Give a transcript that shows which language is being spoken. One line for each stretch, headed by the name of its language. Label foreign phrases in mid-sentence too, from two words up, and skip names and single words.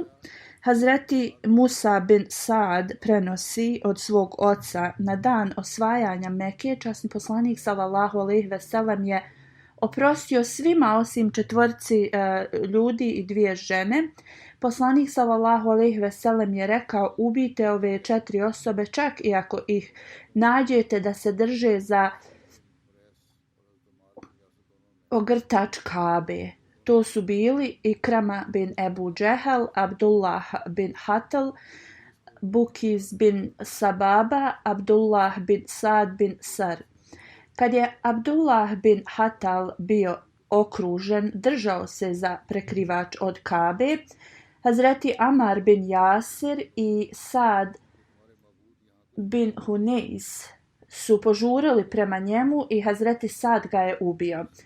Bosnian: Hazreti Musa bin Saad prenosi od svog oca na dan osvajanja Mekke časni poslanik
Arabic: صلى الله عليه وسلم
Bosnian: je oprostio svima osim 4 ljudi i 2 žene. Poslanik
Arabic: صلى الله عليه وسلم
Bosnian: je rekao: ubijte ove 4 osobe čak i ako ih nađete da se drže za ogrtač Kabe. To su bili Ikrama bin Ebu Džehel, Abdullah bin Hatal, Bukiz bin Sababa, Abdullah bin Sad bin Sar. Kad je Abdullah bin Hatal bio okružen, držao se za prekrivač od Kabe. Hazreti Amar bin Jasir i Sad bin Huneis su požurili prema njemu i Hazreti Sad ga je ubio.